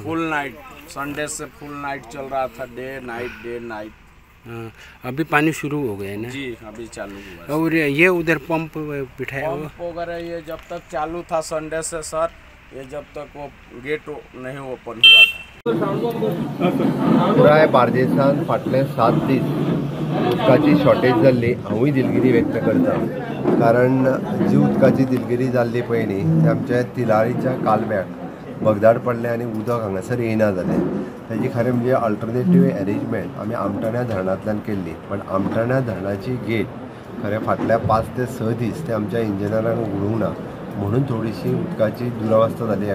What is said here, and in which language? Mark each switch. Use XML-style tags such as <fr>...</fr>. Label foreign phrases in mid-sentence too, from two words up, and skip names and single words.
<hi>फुल नाइट, संडे से फुल नाइट चल रहा था, डे नाइट। ने। अभी पानी शुरू हो गया है ना जी अभी चालू हुआ। और ये उधर पंप बिठाया हुआ पंप वगैरह ये जब तक चालू था संडे से सर, ये जब तक वो गेट नहीं ओपन हुआ था।</hi> <kok>पुराय बार्देसान फाटले 7 दीस उदकाची शॉर्टेज जाल्ली, हांवूय दिलगिरी व्यक्त करता। कारण जी उदकाची दिलगिरी जाल्ली पळय न्ही ते आमच्या तिलारीच्या कालव्याक भगदाड पडलें आनी उदक हांगासर येना जालें। ताजी खरें म्हणजे</kok> <en>alternative arrangement</en> <kok>आमी आमटाण्या धरणांतल्यान केल्ली, पण आमटाण्या धरणाची गेट खरें फाटल्या 5 ते 6 दीस ते आमच्या इंजिनियरांक उगडूंक ना, म्हणून थोडीशी उदकाची दुरावस्था जाली।</kok>